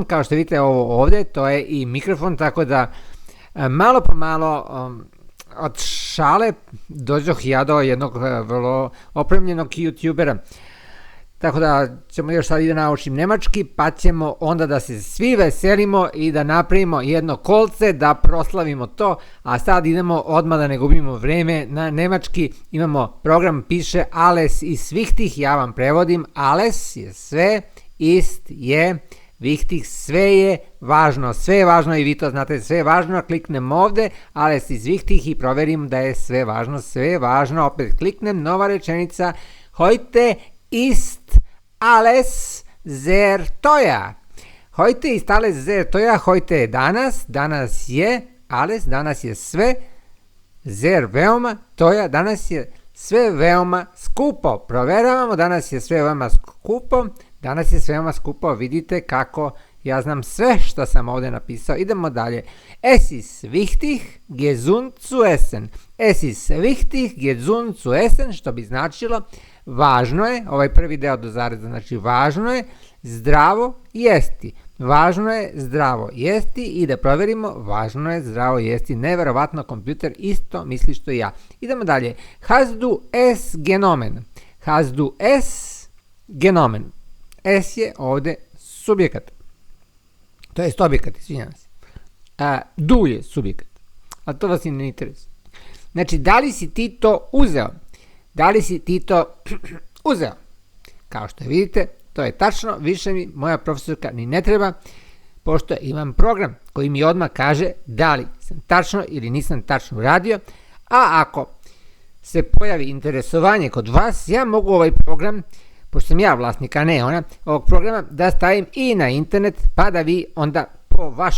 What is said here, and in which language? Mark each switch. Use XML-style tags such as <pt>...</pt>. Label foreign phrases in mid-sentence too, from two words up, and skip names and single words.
<sr>Kao što vidite, ovo ovde, to je i mikrofon, tako da malo po malo od šale dođoh ja do jednog vrlo opremljenog youtubera. Tako da ćemo još sad i da naučim nemački, pa ćemo onda da se svi veselimo i da napravimo jedno kolce, da proslavimo to. A sad idemo odmah da ne gubimo vreme na nemački. Imamo program, piše</sr> <de>alles ist wichtig,</de> <sr>ja vam prevodim. Alles je sve, ist je wichtig, sve je važno i vi to znate, sve je važno. Kliknem ovde,</sr> <de>alles ist wichtig</de> <sr>i proverim da je sve važno, opet kliknem, nova rečenica,</sr> <de>heute ist alles sehr teuer. Heute ist alles sehr teuer,</de> <sr>heute je danas je alles, danas je sve, sehr veoma, teuer, danas je sve veoma skupo. Proveravamo, danas je sve veoma skupo, vidite kako ja znam sve što sam ovdje napisao. Idemo dalje.</sr> <de>Es ist wichtig, gesund zu essen. Es ist wichtig, gesund zu essen,</de> <sr>što bi značilo važno je, ovaj prvi deo do zareza, znači važno je zdravo jesti. Važno je zdravo jesti i da proverimo, važno je zdravo jesti. Neverovatno, kompjuter isto misli što i ja. Idemo dalje.</sr> <de>Hast du es genommen? Hast du es genommen?</de> <sr>Es je ovde subjekat. To je objekat, izvinjavam se. Du je subjekat. A to vas i ne interesuje. Znači, da li si ti to uzeo? Da li si ti to uzeo? Kao što vidite, to je tačno, više mi moja profesorka ni ne treba, pošto imam program koji mi odmah kaže da li sam tačno ili nisam tačno uradio, a ako se pojavi interesovanje kod vas, ja mogu ovaj program, pošto sam ja vlasnik, a ne ona, ovog programa da stavim i na internet, pa da vi onda po</sr>